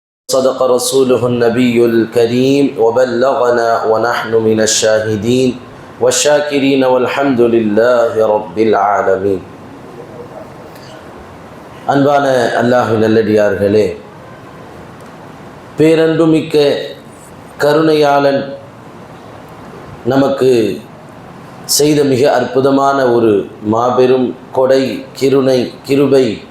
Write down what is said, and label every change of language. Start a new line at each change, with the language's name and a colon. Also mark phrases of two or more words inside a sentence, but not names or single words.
Arabic: صدق رسوله النبي الكريم وبلغنا ونحن من الشاهدين والشاكرين والحمد لله رب العالمين.
Tamil: அன்பான அல்லாஹ்வின் நல்லடியார்களே, பேரன்புமிக்க கருணையாளன் நமக்கு செய்த மிக அற்புதமான ஒரு மாபெரும் கொடை, கிருபை,